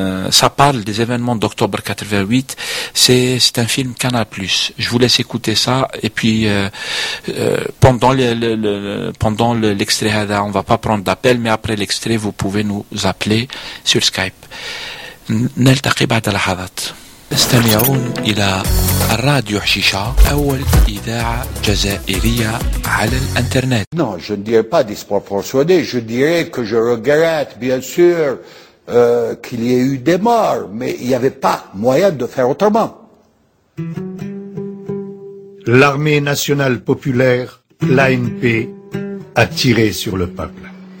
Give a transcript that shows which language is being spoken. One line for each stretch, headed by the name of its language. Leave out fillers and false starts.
French: Ça parle des événements d'octobre 88. C'est un film Canal+. Je vous laisse écouter ça et puis pendant l'extrait, on va pas prendre d'appel, mais après l'extrait, vous pouvez nous appeler sur Skype.
Arabic: نلتقي بعد لحظات. استمعون إلى راديو حشيشة أول إذاعة جزائرية على الإنترنت.
French: Non, je ne dirais pas disproportionné. Je dirais que je regrette, bien sûr, qu'il y ait eu des morts, mais il n'y avait pas moyen de faire autrement. L'armée nationale populaire, l'ANP, a tiré sur le peuple.